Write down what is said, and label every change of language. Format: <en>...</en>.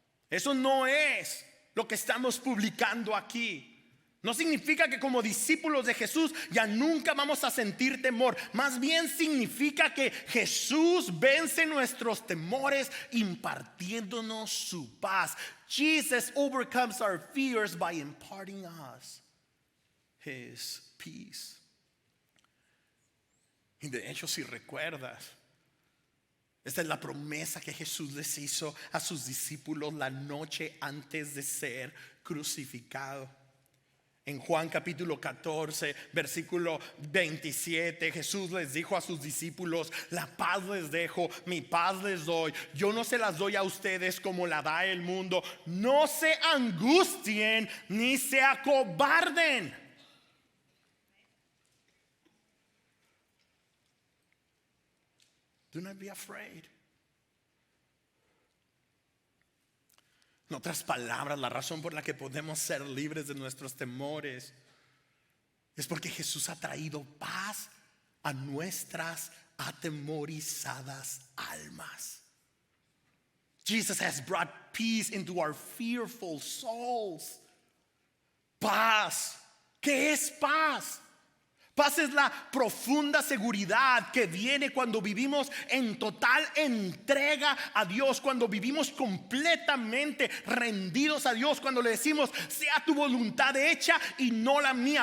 <es>Eso no es lo que estamos publicando aquí. No significa que como discípulos de Jesús ya nunca vamos a sentir temor. Más bien significa que Jesús vence nuestros temores impartiéndonos su paz.</es> <en>Jesus overcomes our fears by imparting us His peace.</en> <es>Y de hecho, si recuerdas, esta es la promesa que Jesús les hizo a sus discípulos la noche antes de ser crucificado. En Juan capítulo 14, versículo 27, Jesús les dijo a sus discípulos: la paz les dejo, mi paz les doy. Yo no se las doy a ustedes como la da el mundo. No se angustien ni se acobarden.</es> <en>Do not be afraid.</en> <es>En otras palabras, la razón por la que podemos ser libres de nuestros temores es porque Jesús ha traído paz a nuestras atemorizadas almas.</es> <en>Jesus has brought peace into our fearful souls.</en> <es>Paz. ¿Qué es paz? Paz es la profunda seguridad que viene cuando vivimos en total entrega a Dios, cuando vivimos completamente rendidos a Dios, cuando le decimos: sea tu voluntad hecha y no la mía.</es>